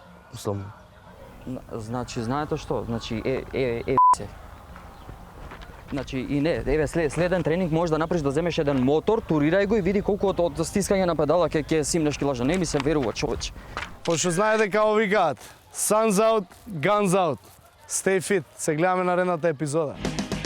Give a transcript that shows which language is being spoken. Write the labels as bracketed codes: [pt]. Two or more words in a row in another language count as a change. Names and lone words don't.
[mk] Мислам. Значи, знаете што? Значи, се. Значи, и не, еве следен тренинг може да направиш да земеш еден мотор, турирај го и види колку од стискање на педала ќе симнеш килажа. Не ми се верува, човече. Пошто знаете како викаат, [en] sun's out, guns out. Stay fit. [mk] Се гледаме наредната епизода.